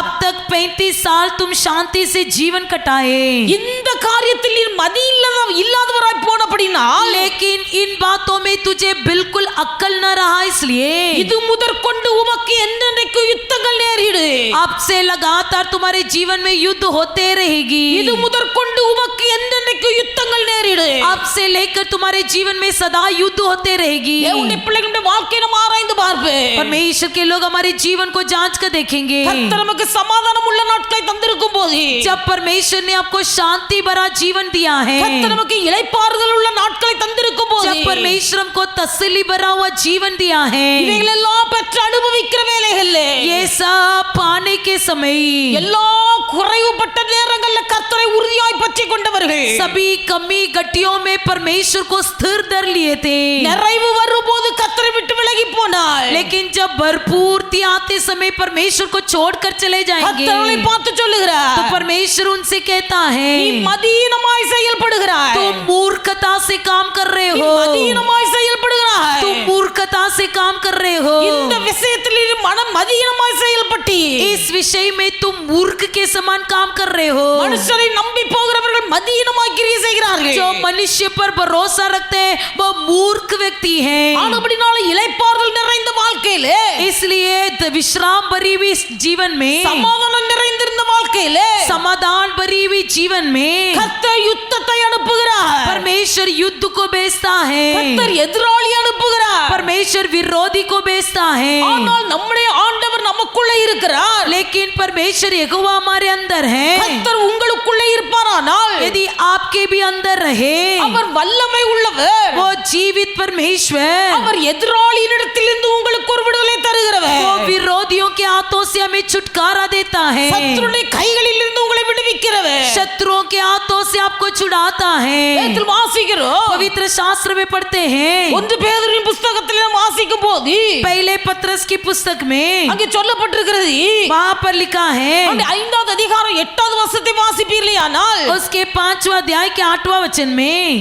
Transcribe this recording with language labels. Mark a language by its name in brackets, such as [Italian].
[Hindi] अब तक 35 साल तुम शांति से जीवन कटाए, [Tamil] இந்த காரியத்தில் நீர் மதி இல்லாதவராய் போனபடினால் [Hindi] लेकिन इन बातों में तुझे बिल्कुल अक्ल न रहा, इसलिए [Tamil] இது முதற்கொண்டு உமக்கு என்றென்றைக்கு யுத்தங்கள் நேரிடு. [Hindi] अब से लगातार तुम्हारे जीवन में युद्ध होते रहेगी। [Tamil] இது முதற்கொண்டு உமக்கு என்றென்றைக்கு யுத்தங்கள் நேரிடு. [Hindi] अब से लेकर तुम्हारे जीवन में सदा युद्ध होते रहेगी। [Tamil] தேவனுடைய பிள்ளைகளுடைய வாழ்க்கையை நாம் ஆராய்ந்து பார்ப்போம். [Hindi] परमेश्वर के लोग हमारे जीवन को जांच कर देखेंगे। [Tamil] கர்த்தர் நமக்கு சமாதானம் உள்ள நாட்களை தந்திருக்கும் போது [Hindi] जब परमेश्वर ने आपको शांति भरा जीवन दिया है, [Tamil] கர்த்தர் நமக்கு இளைப்பாறுதல் உள்ள நாட்களை தந்திருக்கும் போது [Hindi] जब परमेश्वर हमको तसल्ली भरा हुआ जीवन दिया है, [Tamil] இவைகளெல்லாம் பெற்று அனுபவிக்கிற வேளைகளிலே [Hindi] ये सब पाने के समय [Tamil] எல்லா குறைவுபட்ட நேரங்களில் கர்த்தரை உறுதியாய் பற்றி கொண்டவர்கள் [Hindi] सभी कमी घटियों में परमेश्वर को स्थिर धर लिए थे। [Tamil] நிறைவு வரும்போது கர்த்தரை விட்டு விலகி போனாள். [Hindi] लेकिन जब भरपूर्ति आते समय परमेश्वर को छोड़कर चले जाएंगे, [Tamil] கர்த்தரை பார்த்து சொல்லுகிறார், [Hindi] तो परमेश्वर उनसे कहता है [Tamil] நீ மதீனமாய் செயல்படுகிறாய். [Hindi] तुम मूर्खता से काम कर रहे [Tamil] நீ [Hindi] हो, [Tamil] மதீனமாய் செயல்படுகிறாய். [Hindi] तुम मूर्खता से काम कर रहे हो। [Tamil] இந்த விஷயத்தில் நீ மனம் மதீனமாய் செயல்பட்டி. [Hindi] इस विषय में तुम मूर्ख के समान काम कर रहे हो। [Tamil] மனுஷரை நம்பி போகிறவர்கள் மதீனமாய் கிரியை செய்கிறார்கள். [Hindi] जो मनुष्य पर भरोसा रखते हैं वो मूर्ख व्यक्ति हैं। [Tamil] ஆனபடினால இளைப்பாறுதல் நிறைந்த வாழ்க்கையிலே, [Hindi] इसलिए विश्राम भरी हुई जीवन में, [Tamil] சமாதானம் நிறைந்திருந்த வாழ்க்கையிலே [Hindi] समाधान भरी हुई जीवन में [Tamil] கர்த்தர் யுத்தத்தை அனுப்புகிறார். [Hindi] परमेश्वर युद्ध को भेजता है, [Tamil] கர்த்தர் எதிராளி அனுப்புகிறார். [Hindi] परमेश्वर विरोधी को भेजता है। [Tamil] ஆனால் நம்முடைய ஆண்டவர் நமக்குள்ளே இருக்கிறார். [Hindi] लेकिन परमेश्वर यहोवा हमारे अंदर है। [Tamil] கர்த்தர் உங்களுக்குள்ளே இருப்பாரானால் [Hindi] यदि आपके भी अंदर रहे, [Tamil] அவர் வல்லமை உள்ளவர். [Hindi] वो जीवित परमेश्वर, [Tamil] அவர் எதிராளியினிடத்திலிருந்து உங்களுக்கு ஒரு விடுதலை தருகிறவர். [Hindi] वो विरोधियों के हाथों से हमें छुटकारा देता है, [Tamil] சத்துருடைய கைகளில் இருந்து உங்களை விடுவிக்கிறவர். [Hindi] शत्रुओं के हाथों से आपको छुड़ाता है। [Tamil] வேதத்தில் வாசிக்கிறோம், [Hindi] पवित्र शास्त्र में पढ़ते हैं, [Tamil] 1 பேதுருவின் புத்தகத்தில் நாம் வாசிக்கும் போது [Hindi] पहले पत्रस की पुस्तक में [Tamil] அங்கே சொல்லப்பட்டிருக்கிறது, [Hindi] वहां पर लिखा है, [Tamil] அந்த 5வது அதிகாரம் 8வது வசனத்தை வாசிப்பீர்களேயானால் [Hindi] उसके 5वां अध्याय के 8वां वचन में